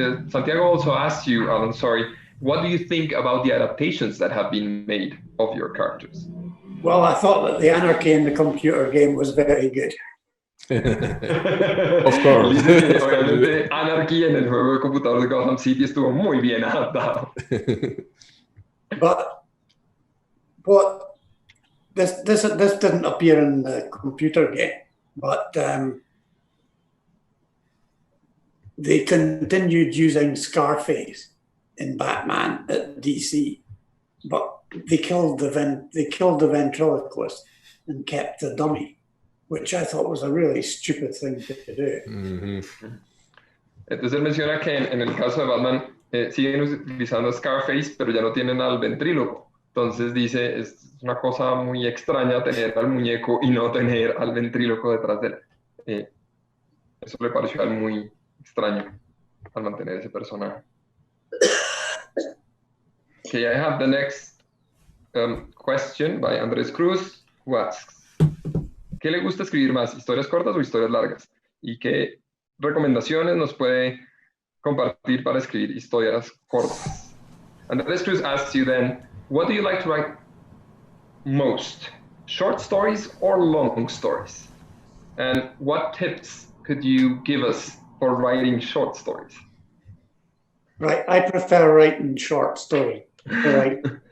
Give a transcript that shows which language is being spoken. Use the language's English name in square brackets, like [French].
[English] Santiago also asked you, Alan, sorry, what do you think about the adaptations that have been made of your characters? Well, I thought that the anarchy in the computer game was very good. Of course. [Spanish] Dice que obviamente anarquía en el juego de computador de Gotham City estuvo muy bien adaptado. [English] But what this didn't appear in the computer game, but they continued using Scarface in Batman at DC, but they killed the ventriloquist and kept the dummy, which I thought was a really stupid thing to do. [Spanish] Entonces él menciona que en el caso de Batman siguen utilizando a Scarface, pero ya no tienen al ventríloco. Entonces dice, es una cosa muy extraña tener al muñeco y no tener al ventríloco detrás de él. Eso le pareció a él muy extraño al mantener ese personaje. [English] Okay, I have the next question by Andrés Cruz, who asks, [Spanish] ¿qué le gusta escribir más, historias cortas o historias largas? ¿Y qué recomendaciones nos puede compartir para escribir historias cortas? [English] Andrés Cruz asks you then, what do you like to write most? Short stories or long stories? And what tips could you give us for writing short stories? Right, I prefer writing short stories. Right.